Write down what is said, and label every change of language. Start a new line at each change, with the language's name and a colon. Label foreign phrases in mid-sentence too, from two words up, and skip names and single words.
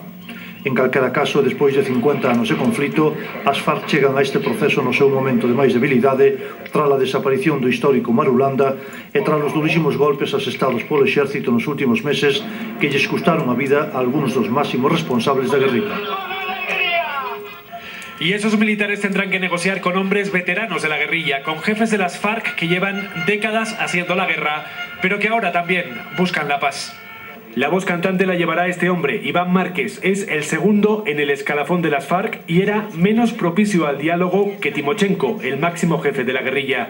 Galician: En calquera caso, despois de 50 anos de conflito, as FARC chegan a este proceso no seu momento de máis debilidade, tras a desaparición do histórico Marulanda e tras os durísimos golpes asestados polo exército nos últimos meses que lles custaron a vida a algúns dos máximos responsables da guerrilla.
Spanish: Y esos militares tendrán que negociar con hombres veteranos de la guerrilla, con jefes de las FARC que llevan décadas haciendo la guerra, pero que ahora también buscan la paz. La voz cantante la llevará este hombre, Iván Márquez. Es el segundo en el escalafón de las FARC y era menos propicio al diálogo que Timochenko, el máximo jefe de la guerrilla.